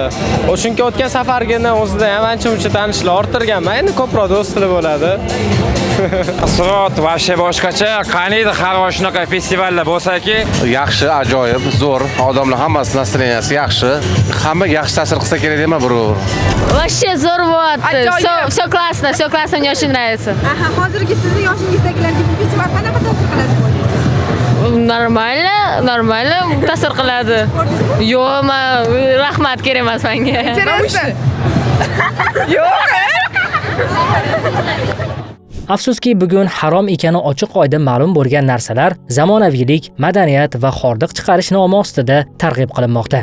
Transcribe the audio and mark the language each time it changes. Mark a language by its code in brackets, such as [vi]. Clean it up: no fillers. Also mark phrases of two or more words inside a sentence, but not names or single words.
[uz] Chunki o'tgan safargini o'zida ham ancha-muncha tanishlar orttirganman. Endi ko'proq do'stlar bo'ladi. Asrot vobshe boshqacha. Qaniydi har va shunaqa festivallar bo'lsa-ki, yaxshi, ajoyib, zo'r. Odamlar hammasi настроенияsi yaxshi. Hammaga yaxshi ta'sir qilsa kerak deyman, birov. Вообще zo'r bo'lyapti. [ru] Всё классно, всё классно, мне очень нравится. [uz] Hozirgi sizning yoshingizdagilarga bu festival qanaqa ta'sir qiladi deb o'ylaysiz? Normalno ta'sir qiladi. Yo'q, rahmat kerak emas menga. Yo'q. Afsuski bugun harom ekani ochiq oydin ma'lum bo'lgan narsalar zamonaviylik, madaniyat va hordiq chiqarish nomi ostida targ'ib qilinmoqda.